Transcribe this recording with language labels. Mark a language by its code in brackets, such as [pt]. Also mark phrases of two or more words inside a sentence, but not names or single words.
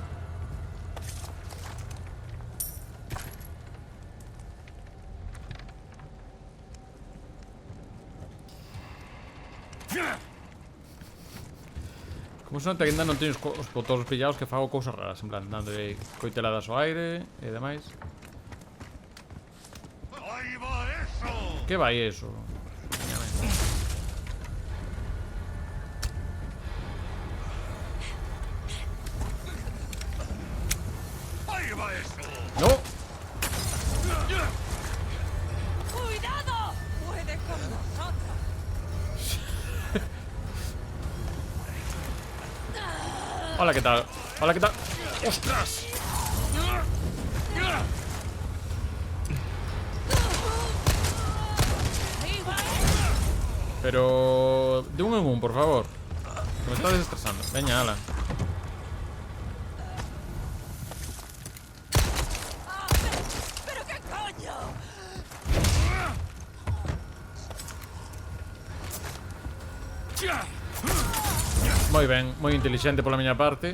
[gl] Como se nota que ainda non teño os botós pillados, que fago cousas raras, en plan, dando coiteladas ao aire e demais. [es] ¡Ahí va eso! [gl] Que vai eso? [es] ¡Ahí va eso! No. ¡Cuidado! ¡Puede con nosotros! Hola, ¿qué tal? ¡Ostras! Pero... de un en un, por favor. Que me está desestresando. [gl] Veña, ala. [es] ¿Pero qué coño? [gl] Moi ben, moi inteligente pola miña parte.